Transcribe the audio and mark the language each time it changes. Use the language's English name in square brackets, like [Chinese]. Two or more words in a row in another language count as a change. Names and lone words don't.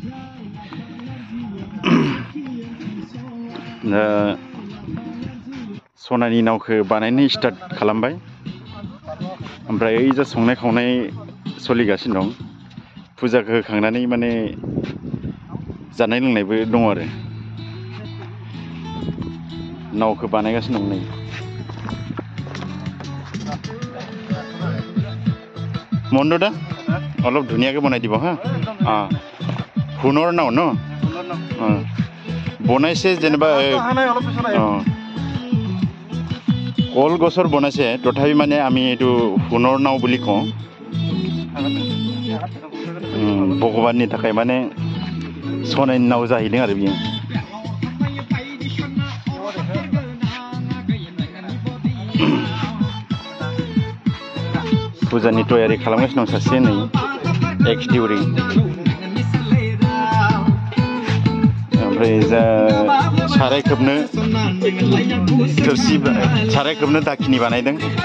[Bodo] दा सनानि नावखौ बानायनो स्टार्ट खालामबाय, ओमफ्राय ओइजा संनाय खावनाय सोलिगासिनो दं। फुजाखौ होखांनानै माने जानाय लोंनायबो दं आरो। नावखौ बानायगासिनो दं नै। [Assamese] মন্দ দা অলপ ধুনীয়াকৈ বনাই দিব হা। সোণৰ নাও ন বনাইছে যেনিবা কলগছৰ বনাইছে, তথাপি মানে আমি এইটো সোণৰ নাও বুলি কওঁ। [Bodo] ভগৱানनि थाखाय माने सनानि नाव जाहैदों आरो बियो। फुजानि तयारि खालामगासिनो दं सासे नै एक्स दिउरि। ओमफ्राय जा साराय खोबनो थोरसि, साराय खोबनो दाखिनि बानायदों।